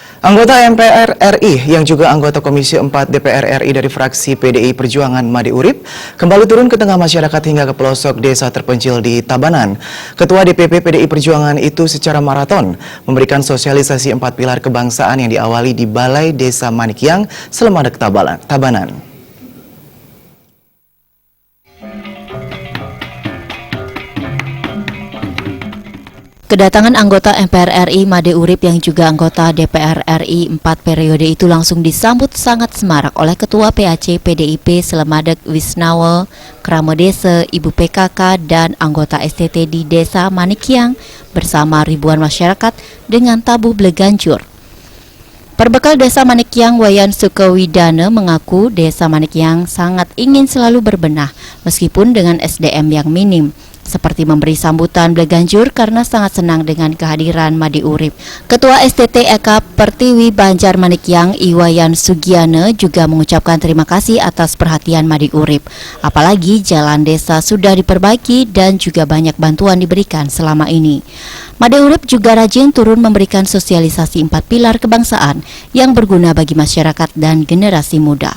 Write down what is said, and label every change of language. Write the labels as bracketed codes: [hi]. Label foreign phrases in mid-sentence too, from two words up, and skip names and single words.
[id] Anggota MPR RI yang juga anggota Komisi 4 DPR RI dari fraksi PDI Perjuangan Made Urip kembali turun ke tengah masyarakat hingga ke pelosok desa terpencil di Tabanan. Ketua DPP PDI Perjuangan itu secara maraton memberikan sosialisasi 4 pilar kebangsaan yang diawali di Balai Desa Manikyang, Selemadeg, Tabanan. Kedatangan anggota MPR RI Made Urip yang juga anggota DPR RI 4 periode itu langsung disambut sangat semarak oleh Ketua PAC PDIP Selemadeg Wisnawa, Kramodese, Ibu PKK, dan anggota STT di Desa Manikyang bersama ribuan masyarakat dengan tabuh Bleganjur. Perbekal Desa Manikyang, Wayan Sukawidana mengaku Desa Manikyang sangat ingin selalu berbenah meskipun dengan SDM yang minim, seperti memberi sambutan Bleganjur karena sangat senang dengan kehadiran Made Urip. Ketua STT Eka Pertiwi Banjar Manikyang, Iwayan Sugiana, juga mengucapkan terima kasih atas perhatian Made Urip. Apalagi jalan desa sudah diperbaiki dan juga banyak bantuan diberikan selama ini. Made Urip juga rajin turun memberikan sosialisasi 4 pilar kebangsaan yang berguna bagi masyarakat dan generasi muda.